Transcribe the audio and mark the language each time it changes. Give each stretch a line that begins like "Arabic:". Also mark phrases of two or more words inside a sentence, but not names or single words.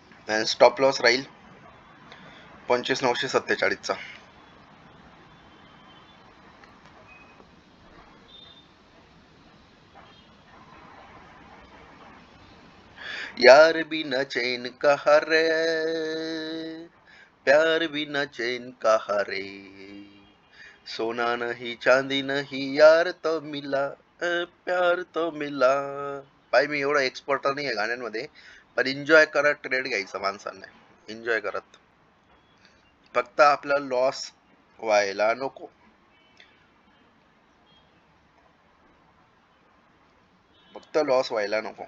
Marathi: आणि
English: stop loss
Marathi: राहील 25,947 चा.
Hindi: यार बिना चैन कहा रे, प्यार बिना चैन कहा रे, सोना नहीं चांदी नहीं यार तो मिला, प्यार तो मिला.
Marathi: बाई मी एवढा एक्सपर्ट नाही आहे गाण्यांमध्ये, पण एन्जॉय करत ट्रेड घ्यायचा माणसांनी, एन्जॉय करत. फक्त आपला लॉस व्हायला नको. फक्त लॉस व्हायला नको.